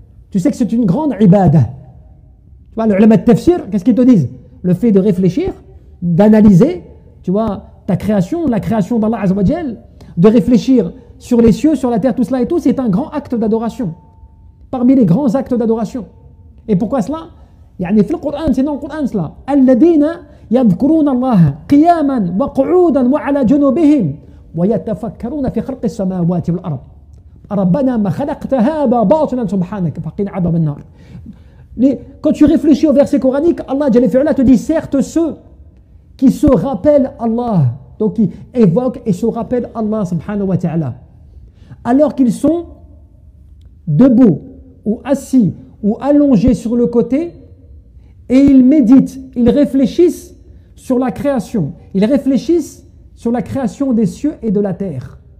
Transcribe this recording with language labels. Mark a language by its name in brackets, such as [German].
[French] Tu sais que c'est une grande ibadah. Tu vois, le ulama de tafsir, qu'est-ce qu'ils te disent? Le fait de réfléchir, d'analyser, tu vois, ta création, la création d'Allah Azza wa Jal, de réfléchir sur les cieux, sur la terre, tout cela et tout, c'est un grand acte d'adoration. Parmi les grands actes d'adoration. Et pourquoi cela? [Arabic] في القرآن, [French] c'est dans le Coran cela. [Arabic] الذين يذكرون الله قياما وقعودا وعلى جنوبهم ويتفكرون في خلق السماوات والأرض ربنا ما خلقت هذا باطلا سبحانك فقنا عذاب النار. [French] Quand tu réfléchis au verset coranique, Allah Jalla fi'ala te dit certes ceux qui se rappellent Allah, donc qui évoquent et se rappellent Allah subhanahu wa ta'ala, alors qu'ils sont debout ou assis ou allongés sur le côté, et ils méditent, ils réfléchissent sur la création, ils réfléchissent sur la création des cieux et de la terre.